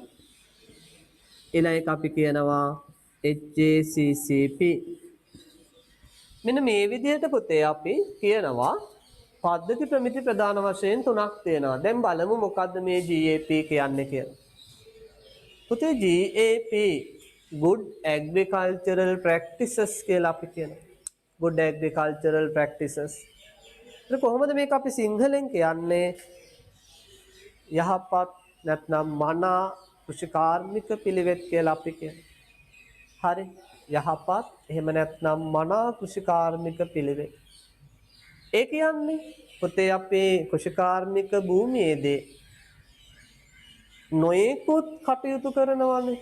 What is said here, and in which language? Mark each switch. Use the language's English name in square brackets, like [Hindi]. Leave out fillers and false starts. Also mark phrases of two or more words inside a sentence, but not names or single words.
[Sinhala] ඊළඟ එක අපි කියනවා HACCP. මෙන්න මේ විදිහට පුතේ අපි කියනවා පද්ධති ප්‍රමිති ප්‍රධාන වශයෙන් තුනක් තියෙනවා. දැන් බලමු මොකද්ද මේ GAP කියන්නේ කියලා. පුතේ GAP [English] good agricultural practices [Sinhala] කියලා අපි කියනවා. [English] good agricultural practices. [Sinhala] ඒක කොහොමද මේක අපි සිංහලෙන් කියන්නේ? යහපත් නැත්නම් මනා කෘෂිකාර්මික පිළිවෙත් කියලා අපි කියනවා. හරි? යහපත් එහෙම නැත්නම් මනා කෘෂිකාර්මික පිළිවෙත්. ඒ කියන්නේ පුතේ අපේ කෘෂිකාර්මික භූමියේදී නොයෙකුත් කටයුතු කරනවානේ.